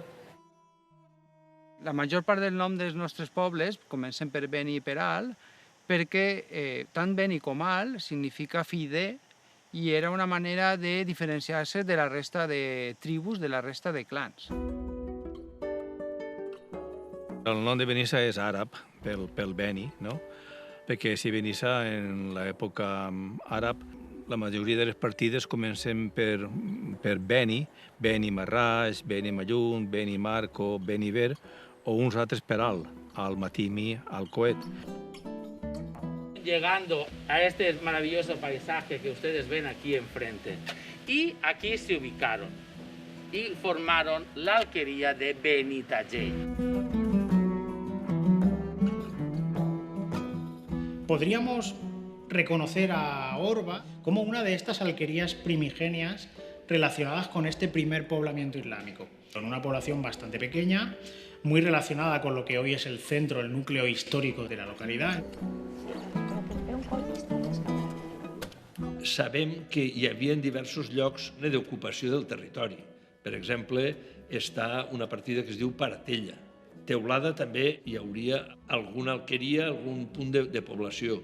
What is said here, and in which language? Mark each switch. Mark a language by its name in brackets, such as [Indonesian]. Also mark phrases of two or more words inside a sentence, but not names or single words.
[Catalan] La major part del nom dels nostres pobles comencen per Beni i per Al, perquè tant Beni com Al significa fill de, i era una manera de diferenciar-se de la resta de tribus, de la resta de clans. El nom de Benissa és àrab, pel Beni, no? Perquè si Benissa, en l'època àrab, la majoria de les partides comencen per per Beni, Beni Marràs, Beni Mallun, Beni Marco, Beni Ver, o uns altres per al Matimi, al Coet. [Spanish] Llegando a este maravilloso paisaje que ustedes ven aquí enfrente. Y aquí se ubicaron y formaron la alquería de Benitaller. Podríamos reconocer a Orba como una de estas alquerías primigenias relacionadas con este primer poblamiento islámico. Son una población bastante pequeña, muy relacionada con lo que hoy es el centro, el núcleo histórico de la localidad. [Catalan] Sabem que hi havia diversos llocs d'ocupació del territori. Per exemple, està una partida que es diu Paratella. Teulada també hi hauria alguna alqueria, algun punt de població.